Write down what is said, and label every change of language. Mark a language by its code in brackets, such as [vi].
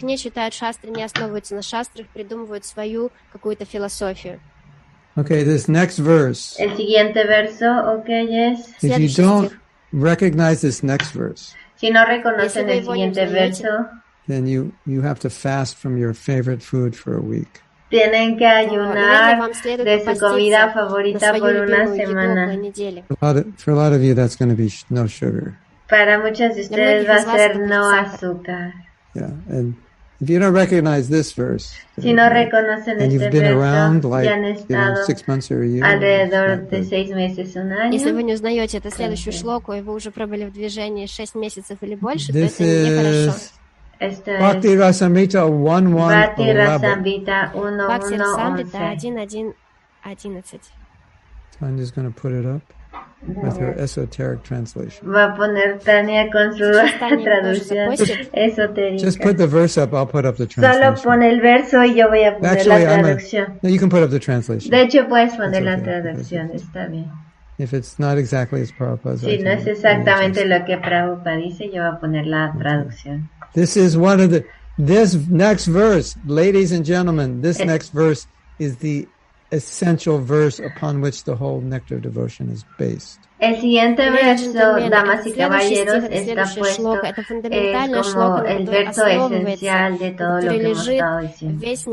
[ru] Не читают шастры, не основываются на шастрах, придумывают свою какую-то философию. [en] Okay, this next verse. [es] El siguiente verso, okay, es. [en] If you don't recognize this next verse, [es] si no reconocen el siguiente verso, [en] then you have to fast from your favorite food for a week. [es] Tienen que ayunar de su comida favorita por una semana. [en] For a lot of you, that's going to be no sugar. [es] Para muchos de ustedes va a ser no azúcar. [en] Yeah, and if you don't recognize this verse, [es] si no reconocen [en] and [es] este [en] you've been [es] verso, [en] around like [es] ya han estado [en] 6 months or a year, [es] alrededor de 6 meses, un año. [ru] Если вы не узнаете эту следующую шлоку, и вы уже пробыли в движении 6 месяцев или больше, то это нехорошо. [en] Bhakti Rasamrita 1:1. Bhakti Rasamrita 1:1. Tanya's going to put it up with her esoteric translation. [es] Va a poner Tania con su traducción esotérica. [en] Just put the verse up, I'll put up the translation. [es] Solo pone el verso y yo voy a poner la traducción. [en] No, you can put up the translation. [es] De hecho, puedes poner la traducción, está bien. [en] If it's not exactly as Prabhupada says. [es] Si no es exactamente lo que Prabhupada dice, yo voy a poner la traducción. [en] This next verse, ladies and gentlemen, this next verse is the essential verse upon which the whole nectar devotion is based. [es] El siguiente verso, damas y caballeros, está puesto, es como el verso esencial de todo lo que hemos estado diciendo.